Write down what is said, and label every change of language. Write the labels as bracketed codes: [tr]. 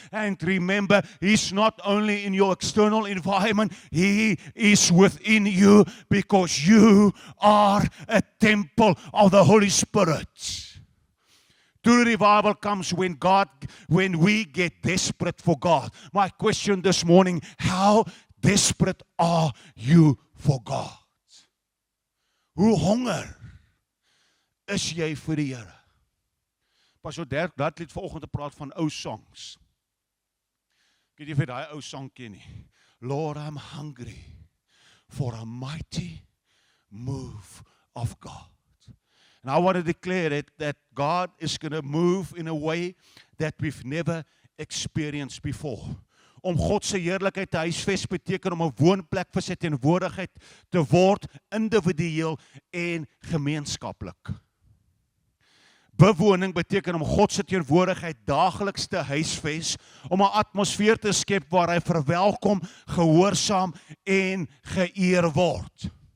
[en] And remember, He's not only in your external environment, He is within you, because you are a temple of the Holy Spirit. True revival comes when we get desperate for God. My question this morning, how desperate are you for God? [af] Hoe honger is jy vir die Here? Pastor Dirk het vanoggend gepraat van ou songs. Ek weet nie of jy daai ou song ken nie. [en] Lord, I'm hungry for a mighty move of God. And I want to declare it that God is going to move in a way that we've never experienced before. [af] Om God se heerlikheid te huisves beteken om 'n woonplek vir sy teenwoordigheid te word, individueel en gemeenskaplik. Bewoning beteken om God se teenwoordigheid daagliks te huisves, om 'n atmosfeer te skep waar hy verwelkom, gehoorsaam en geëer word.